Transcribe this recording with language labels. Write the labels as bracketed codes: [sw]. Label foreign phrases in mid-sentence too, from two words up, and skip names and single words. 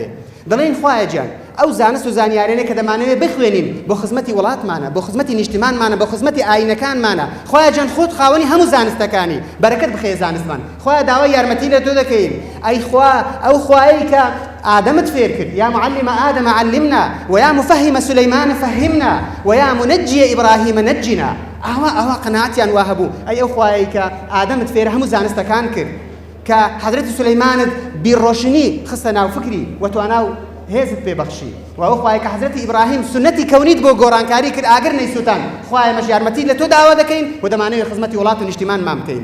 [ckb] دەڵێن خوایە گیان ئەو زانست و زانیارانەیە کە دەمانەوێت بخوێنین بۆ خزمەتی وڵاتمانە بۆ خزمەتی نیشتیمانمانە بۆ خزمەتی ئاینەکانمانە خوایە گیان خۆت خاوەنی هەموو زانستەکانی بەرەکەت بخێ زانستمان خوایە داوای یارمەتی لە تۆ دەکەین ئەی خوا ئەو خوایەی کە ئادەمت فێر کرد [ar] یا معلم ئادەم علمنا ويا مفهم سليمان فهمنا ويا منجي إبراهيم نجنا [ckb] ئەوە قەناعەتیان وا هەبوو ئەی ئەو خوایەی کە ئادەمت فێر هەموو زانستەکان کرد کە حەزرەتی سولەیمانت بیرڕۆشنی خستە ناو فکری و تواناو هێزت پێبەخشی و ئەو خوایە کە حەزرەتی ئیبراهیم سنەتی کەونیت بۆ گۆڕانکاری کرد ئاگر نەیسووتان خوایە مەش یارمەتی لە تۆ داوا دەکەین و دەمانەوێت خزمەتی وڵات و نیشتیمانمان بکەین.